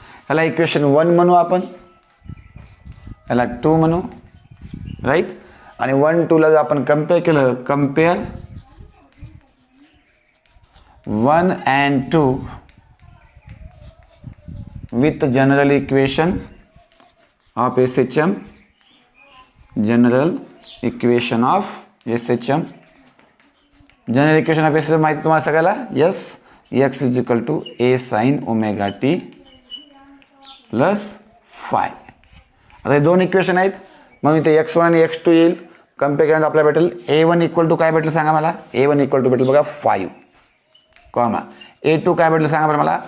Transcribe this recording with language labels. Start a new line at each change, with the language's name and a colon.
Marathi: याला इक्वेशन 1 म्हणू आपण, याला 2 म्हणू. राईट. आणि 1 2ला जर आपण कम्पेअर केलं,
English: Compare 1 and 2 with general equation of SHM. General equation of SHM. General equation of SHM
Marathi: माहिती तुम्हाला सगळ्याला.
English: Yes. x is equal to a sin omega t plus phi.
Marathi: आता हे दोन इक्वेशन आहेत म्हणून इथे x1 आणि x2 येईल. कम्पेअर केल्यानंतर आपल्याला भेटेल A1 इक्वल टू काय भेटेल सांगा मला. A1 इक्वल टू भेटेल बघा 5 कॉमा. A2 काय भेटेल सांगा बरं मला.